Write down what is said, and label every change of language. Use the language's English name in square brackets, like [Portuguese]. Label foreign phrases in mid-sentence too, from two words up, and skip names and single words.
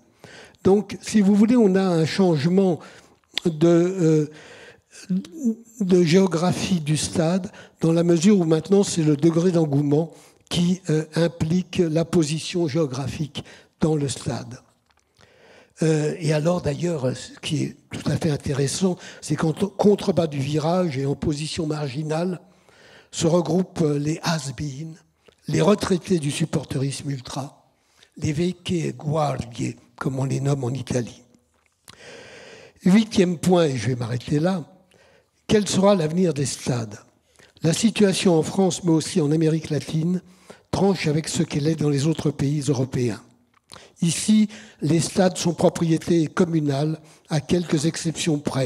[French] Donc, si vous voulez, on a un changement de géographie du stade, dans la mesure où maintenant, c'est le degré d'engouement qui implique la position géographique dans le stade. Et alors, d'ailleurs, ce qui est tout à fait intéressant, c'est qu'en contrebas du virage et en position marginale, se regroupent les has-been, les retraités du supporterisme ultra, les [Italian] vecchie guardie, [French] comme on les nomme en Italie. 8e point, et je vais m'arrêter là, quel sera l'avenir des stades ? La situation en France, mais aussi en Amérique latine, tranche avec ce qu'elle est dans les autres pays européens. Ici, les stades sont propriété communale, à quelques exceptions près.